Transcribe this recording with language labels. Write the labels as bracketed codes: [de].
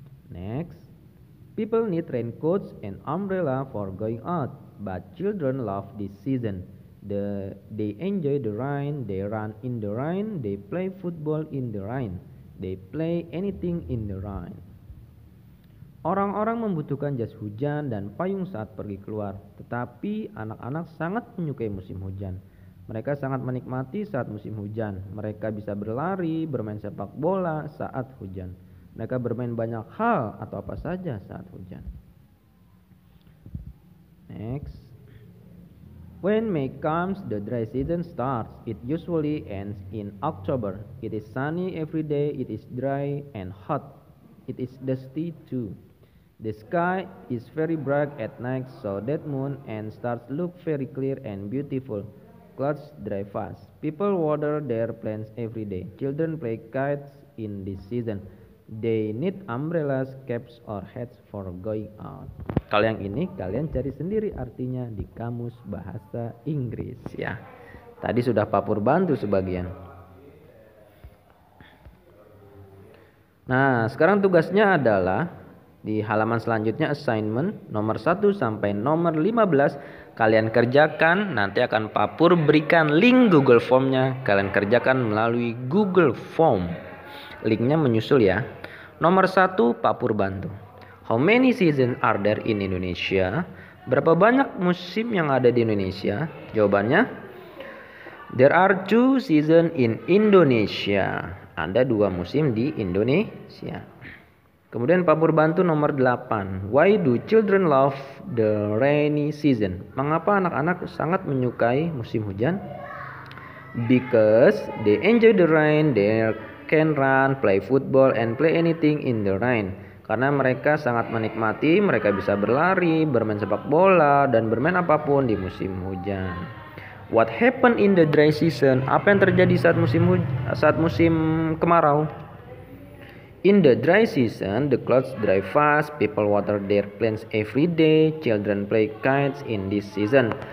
[en] Next, people need raincoats and umbrella for going out, but children love this season. They enjoy the rain, they run in the rain, they play football in the rain, they play anything in the rain. [id] Orang-orang membutuhkan jas hujan dan payung saat pergi keluar, tetapi anak-anak sangat menyukai musim hujan. Mereka sangat menikmati saat musim hujan. Mereka bisa berlari, bermain sepak bola saat hujan. Mereka bermain banyak hal atau apa saja saat hujan. [en] Next. When May comes, the dry season starts. It usually ends in October. It is sunny every day. It is dry and hot. It is dusty too. The sky is very bright at night, so that moon and stars look very clear and beautiful. Clouds dry fast. People water their plants every day. Children play kites in this season. They need umbrellas, caps, or hats for going out. [id] Kalau yang ini kalian cari sendiri artinya di kamus bahasa Inggris ya. Tadi sudah Papur bantu sebagian. Nah, sekarang tugasnya adalah di halaman selanjutnya assignment nomor 1 sampai nomor 15 kalian kerjakan, nanti akan Papur berikan link Google Form-nya. Kalian kerjakan melalui Google Form. Linknya menyusul ya. Nomor 1 Papur bantu. [en] How many seasons are there in Indonesia? [id] Berapa banyak musim yang ada di Indonesia? Jawabannya, [en] there are 2 seasons in Indonesia. [id] Ada 2 musim di Indonesia. Kemudian Papur bantu nomor 8. [en] Why do children love the rainy season? [id] Mengapa anak-anak sangat menyukai musim hujan? [en] Because they enjoy the rain, they can run, play football, and play anything in the rain. [id] Karena mereka sangat menikmati, mereka bisa berlari, bermain sepak bola, dan bermain apapun di musim hujan. [en] What happened in the dry season? [id] Apa yang terjadi saat musim kemarau? [en] In the dry season, the clouds dry fast, people water their plants every day, children play kites in this season.